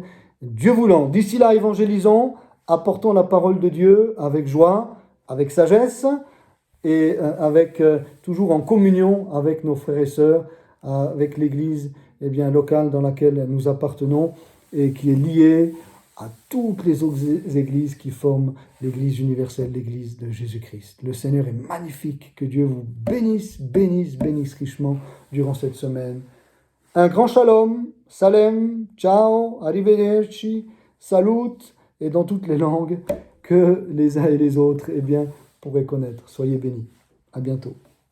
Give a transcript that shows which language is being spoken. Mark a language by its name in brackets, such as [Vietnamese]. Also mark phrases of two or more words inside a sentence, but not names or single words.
[French] Dieu voulant, d'ici là, évangélisons, apportons la parole de Dieu avec joie, avec sagesse, et toujours en communion avec nos frères et sœurs, avec l'église locale dans laquelle nous appartenons et qui est liée à toutes les autres églises qui forment l'église universelle, l'église de Jésus-Christ. Le Seigneur est magnifique, que Dieu vous bénisse richement durant cette semaine. Un grand shalom, [Italian] salem, ciao, arrivederci, [French] salut, et dans toutes les langues que les uns et les autres pourraient connaître. Soyez bénis. À bientôt.